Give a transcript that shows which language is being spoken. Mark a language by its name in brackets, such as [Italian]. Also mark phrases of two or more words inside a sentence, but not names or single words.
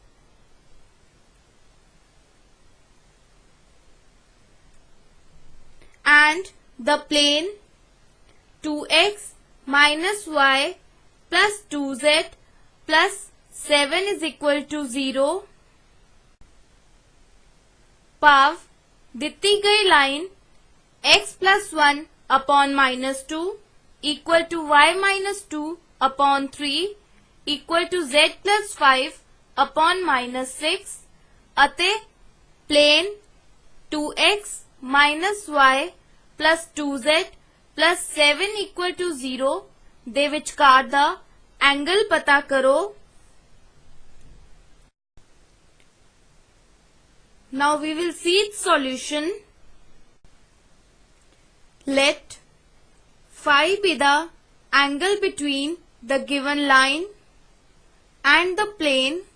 [English] And the plane 2x minus y plus 2z plus 7 is equal to 0. [Punjabi] ਭਾਵ ਦਿੱਤੀ ਗਈ ਲਾਈਨ [English] x plus 1 upon minus 2 equal to y minus 2 upon 3 equal to z plus 5 upon minus 6 ਅਤੇ plane 2x minus y plus 2z plus 7 equal to 0 [Punjabi] ਦੇ ਵਿਚਕਾਰ ਦਾ ਐਂਗਲ ਪਤਾ ਕਰੋ। [English] Now we will see its solution. Let phi be the angle between the given line and the plane.